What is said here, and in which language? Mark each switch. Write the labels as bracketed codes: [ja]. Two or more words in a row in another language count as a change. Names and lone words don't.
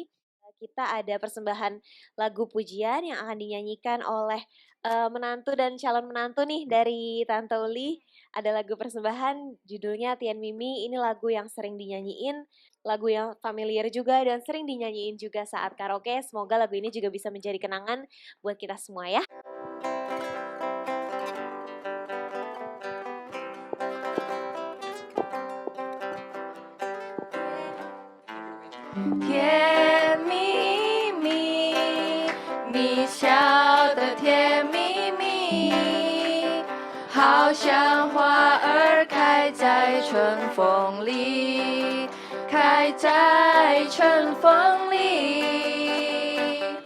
[id] Kita ada persembahan lagu pujian yang akan dinyanyikan oleh menantu dan calon menantu nih dari Tante Uli. Ada lagu persembahan judulnya Tian Mimi. Ini lagu yang sering dinyanyiin, lagu yang familiar juga dan sering dinyanyiin juga saat karaoke. Semoga lagu ini juga bisa menjadi kenangan buat kita semua ya. [zh] 甜蜜蜜，你笑的甜蜜蜜，好像花儿开在春风里，开在春风里，